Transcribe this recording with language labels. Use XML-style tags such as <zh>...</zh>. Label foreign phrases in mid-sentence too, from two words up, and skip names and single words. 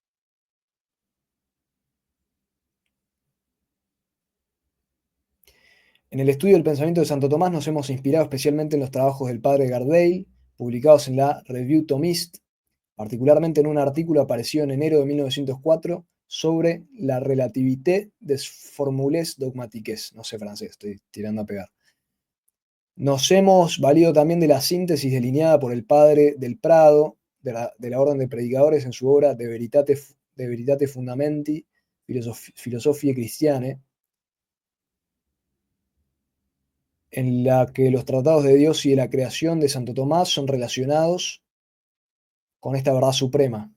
<es>En el estudio del pensamiento de Santo Tomás nos hemos inspirado especialmente en los trabajos del padre Gardel, publicados en la Revue Thomiste, particularmente en un artículo aparecido en enero de 1904 sobre la relativité des formules dogmatiques. No sé francés, estoy tirando a pegar. Nos hemos valido también de la síntesis delineada por el padre del Prado, de la Orden de Predicadores, en su obra De Veritate Fundamenti, Philosophiae Christiane, en la que los tratados de Dios y de la creación de Santo Tomás son relacionados con esta verdad suprema.</es>